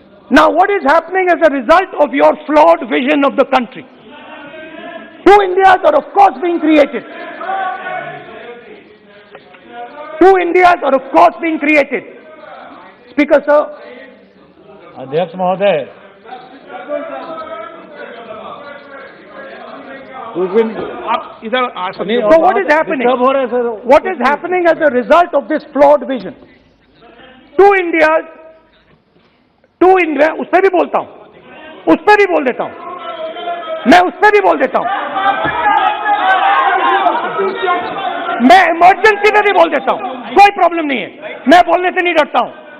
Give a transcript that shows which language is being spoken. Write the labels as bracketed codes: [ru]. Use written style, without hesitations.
[en] Now what is happening as a result of your flawed vision of the country? Two Indias are of course being created. Two Indias are of course being created. Speaker sir. [hi] अध्यक्ष महोदय, आप इधर आ सकते हैं. [en] So what is happening? What is happening as a result of this flawed vision? Two Indias, [hi] उस पर भी बोलता हूं, उस पर भी बोल देता हूं, मैं उस पर भी बोल देता हूं, मैं इमरजेंसी में भी बोल देता हूं, कोई प्रॉब्लम नहीं है, मैं बोलने से नहीं डरता हूं.